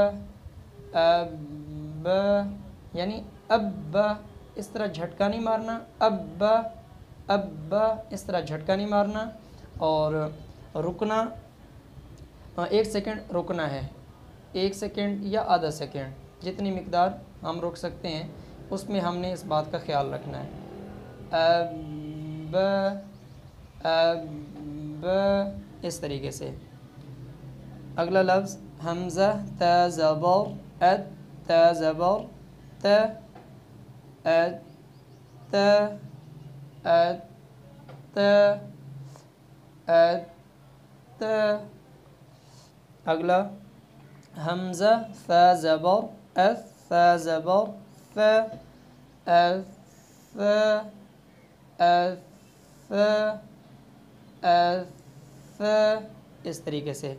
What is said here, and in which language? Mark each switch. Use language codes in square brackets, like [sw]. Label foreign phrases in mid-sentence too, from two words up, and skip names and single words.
[ur] اب، یعنی اب اس طرح جھٹکا نہیں مارنا، اب، اب اس طرح جھٹکا نہیں مارنا، اور رکنا 1 سیکنڈ رکنا ہے، 1 سیکنڈ یا آدھا سیکنڈ جتنی مقدار ہم روک سکتے ہیں اس میں ہم نے اس بات کا خیال رکھنا ہے۔ اب، اب اس طریقے سے۔ اگلا لفظ حمزہ ت زبر ات، ت زبر ت، ات، ت، ات، ت، ات، ت۔ اگلا حمزہ ث زبر اث، ث زبر ث، اث، اث، اث، اس طریقے سے۔